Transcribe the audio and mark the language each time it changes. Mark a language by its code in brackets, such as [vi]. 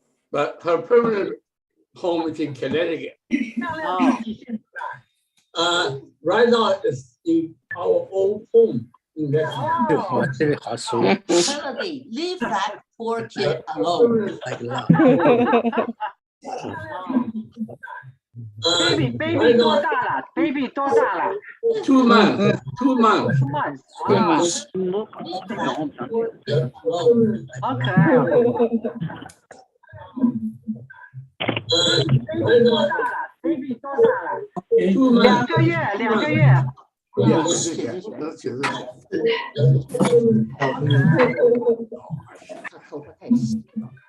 [en] But her permanent home is in Connecticut. [zh] 亮亮自己现住哪儿 [en] Right now it's in our old home in Lexington. [zh] 哦，这里好熟 [en] Melody, leave that poor kid alone. [zh] baby 多大了 ？baby 多大了 [en] 2 months. 2 months. ？2 months 啊， Leave that poor kid alone. [zh] 好可爱哦。 baby 多大了？baby 多大了？ [en] months. [zh] 个月，2个月。 [en] Yeah, 90. [zh] 他头发太细了。